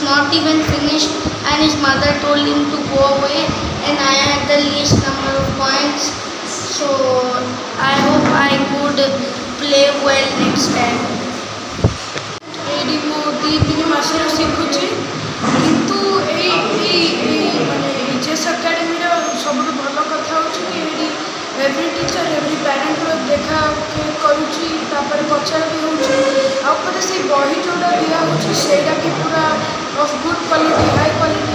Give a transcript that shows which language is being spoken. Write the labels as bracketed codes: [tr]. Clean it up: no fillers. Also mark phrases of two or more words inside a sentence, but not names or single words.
[en] not even finished, and his mother told him to go away, and I had the least number of points. So I hope I could play well next time. [or] ଏଇଠି ମୁଁ 2-3 ମାସରୁ ଶିଖୁଛି, କିନ୍ତୁ ମାନେ [en] chess academyର [or] ସବୁଠୁ ଭଲ କଥା ହେଉଛି କି ଏଇଠି [en] every teacher every parentର [or] ଦେଖା କରୁଛି, ତାପରେ ପଚରା ବି ହେଉଛି, ଆଉ ପରେ ସେଇ ବହି ଯେଉଁଟା ଦିଆହେଉଛି ସେଇଟା ବି ପୁରା [en] of good quality, high quality.